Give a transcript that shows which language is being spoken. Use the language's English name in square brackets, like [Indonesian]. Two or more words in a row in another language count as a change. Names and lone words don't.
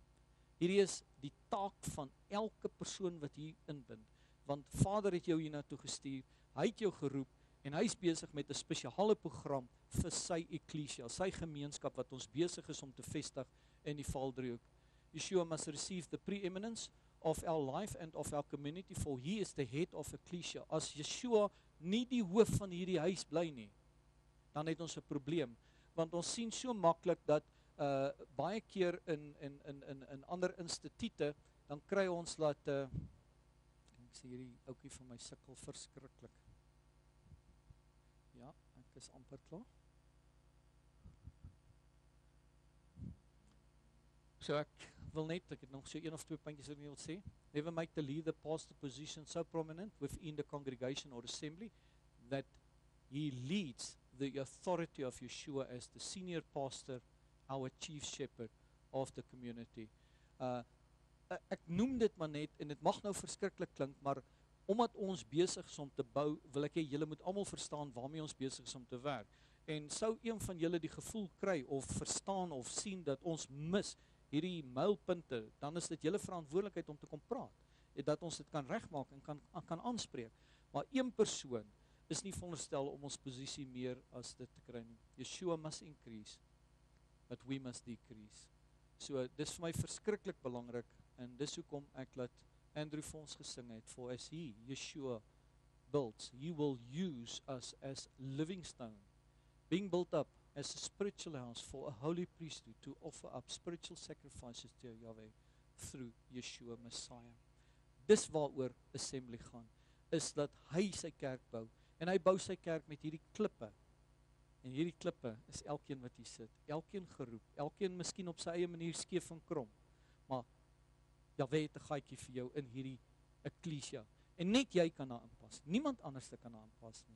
[Afrikaans] Hierdie is die taak van elke persoon wat hier inbind. Want Vader het jou hiernatoe gestuur, hy het jou geroep, en hy is besig met 'n spesiale program vir sy ekklesia, sy gemeenskap wat ons besig is om te vestig in die Vaaldriehoek. [English] Yeshua must receive the preeminence of our life and of our community, for he is the head of ecclesia. [Afrikaans] As Yeshua nie die hoof van hierdie huis bly nie, dan het ons 'n probleem, want ons sien so maklik dat baie keer in ander instituute, dan kry ons dat ek sê hierdie ouetjie van my sukkel verskriklik. Ja, ek is amper klaar. So ek wil net, ek het nog so 1 of 2 puntjies wat ek wil sê. [English] Never make the leader pastor position so prominent within the congregation or assembly that he leads the authority of Yeshua as the senior pastor, our chief shepherd of the community. [Afrikaans] Ek noem dit maar net, en dit mag nou verskriklik klink, maar omdat ons besig is om te bou, wil ek hê julle moet almal verstaan waarmee ons besig is om te werk. En sou een van julle die gevoel kry of verstaan of sien dat ons mis hierdie mylpunte, dan is dit julle verantwoordelikheid om te kom praat, en dat ons dit kan regmaak en kan aanspreek. Maar een persoon is nie veronderstel om ons posisie meer as dit te kry nie. [English] Yeshua must increase, but we must decrease. [Afrikaans] So dis vir my verskriklik belangrik, en dis hoekom ek laat Andrew vir ons gesing het, [English] for as he, Yeshua, builds, he will use us as living stone, being built up as a spiritual house for a holy priesthood to offer up spiritual sacrifices to Yahweh through Yeshua Messiah. [Afrikaans] Dis waaroor assembly gaan, is dat hy sy kerk bou, en hy bou sy kerk met hierdie klippe, en hierdie klippe is elkeen wat hier sit, elkeen geroep, elkeen miskien op sy eie manier skeef en krom, maar Yahweh het 'n gaatjie vir jou in hierdie ekklesia, en net jy kan daar inpas, niemand anders kan daar inpas nie.